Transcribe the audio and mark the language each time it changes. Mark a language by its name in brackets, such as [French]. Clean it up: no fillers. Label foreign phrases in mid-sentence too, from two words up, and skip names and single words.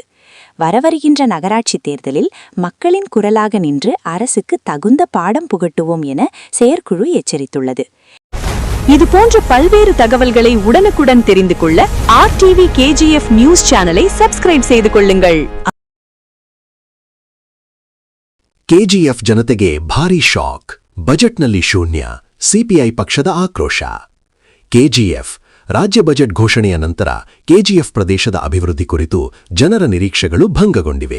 [Tamil] வரவருகின்ற நகராட்சி தேர்தலில் மக்களின் குரலாக நின்று அரசுக்கு தகுந்த பாடம் புகட்டுவோம் என செயற்குழு எச்சரித்துள்ளது. இதுபோன்ற பல்வேறு தகவல்களை உடனுக்குடன் தெரிந்து கொள்ள ஆர்டிவி கேஜிஎஃப் நியூஸ் சேனலை சப்ஸ்கிரைப் செய்து கொள்ளுங்கள். [Kannada] ಕೆಜಿಎಫ್ ಜನತೆಗೆ ಭಾರೀ ಶಾಕ್. ಬಜೆಟ್ನಲ್ಲಿ ಶೂನ್ಯ. ಸಿಪಿಐ ಪಕ್ಷದ ಆಕ್ರೋಶ. ಕೆಜಿಎಫ್ ರಾಜ್ಯ ಬಜೆಟ್ ಘೋಷಣೆಯ ನಂತರ ಕೆಜಿಎಫ್ ಪ್ರದೇಶದ ಅಭಿವೃದ್ಧಿ ಕುರಿತು ಜನರ ನಿರೀಕ್ಷೆಗಳು ಭಂಗಗೊಂಡಿವೆ.